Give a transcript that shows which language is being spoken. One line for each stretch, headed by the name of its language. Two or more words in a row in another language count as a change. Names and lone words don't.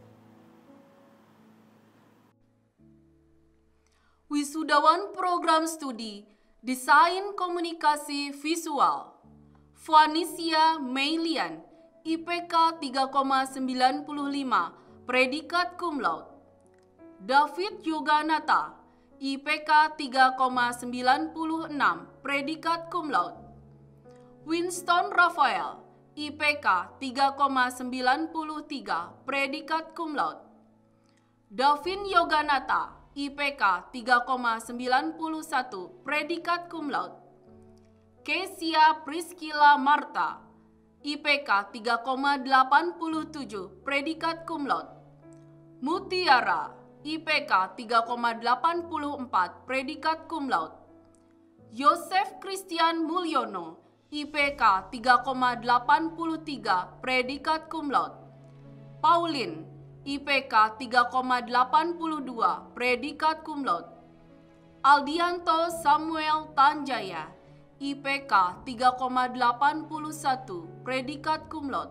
Indonesian: Wisudawan Program Studi Desain Komunikasi Visual Vanisia Meilian, IPK 3,95, predikat
Latin: cum laude.
Indonesian: David Yoganata, IPK 3,96, predikat
Latin: cum laude.
Indonesian: Winston Rafael, IPK 3,93, predikat
Latin: cum laude.
Indonesian: Davin Yoganata, IPK 3,91, predikat
Latin: cum laude.
Indonesian: Kesia Priscilla Marta, IPK 3,87, predikat
Latin: cum laude.
Indonesian: Mutiara, IPK 3,84, predikat
Latin: cum laude.
Indonesian: Yosef Christian Mulyono, IPK 3,83, predikat
Latin: cum laude.
Indonesian: Pauline, IPK 3,82, predikat
Latin: cum laude.
Indonesian: Aldianto Samuel Tanjaya, IPK 3,81, predikat
Latin: cum laude.